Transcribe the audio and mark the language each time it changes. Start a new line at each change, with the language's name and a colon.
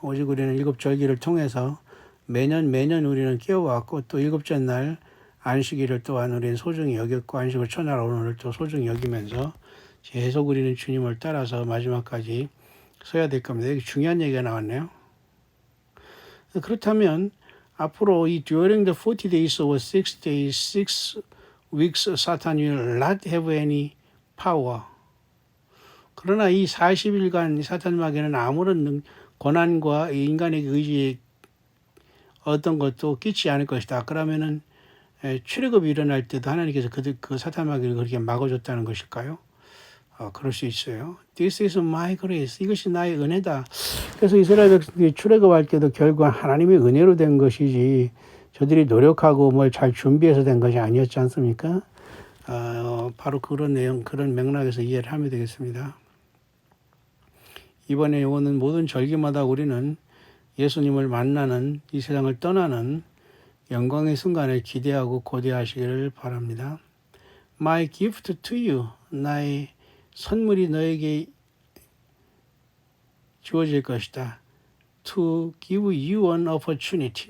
Korean: 오직 우리는 일곱 절기를 통해서 매년 우리는 깨워왔고, 또 일곱째 날 안식일을 또한 우리는 소중히 여겼고, 안식을 첫날 오늘을 또 소중히 여기면서 계속 우리는 주님을 따라서 마지막까지 서야 될 겁니다. 여기 중요한 얘기가 나왔네요. 그렇다면 앞으로 이
English: during the 40 days or 6 days, 6 weeks, Satan will not have any power.
Korean: 그러나 이 40일간 사탄 마귀는 아무런 고난과 인간의 의지에 어떤 것도 끼치지 않을 것이다. 그러면은 출애굽이 일어날 때도 하나님께서 그 사탄 마귀를 그렇게 막아줬다는 것일까요? 그럴 수 있어요.
English: This is my grace.
Korean: 이것이 나의 은혜다. 그래서 이스라엘 백성들이 출애굽할 때도 결국 하나님의 은혜로 된 것이지 저들이 노력하고 뭘 잘 준비해서 된 것이 아니었지 않습니까? 바로 그런 내용, 그런 맥락에서 이해를 하면 되겠습니다. 이번에 오는 모든 절기마다 우리는 예수님을 만나는, 이 세상을 떠나는 영광의 순간을 기대하고 고대하시기를 바랍니다.
English: My gift to you.
Korean: 나의 선물이 너에게 주어질 것이다.
English: To give you an opportunity.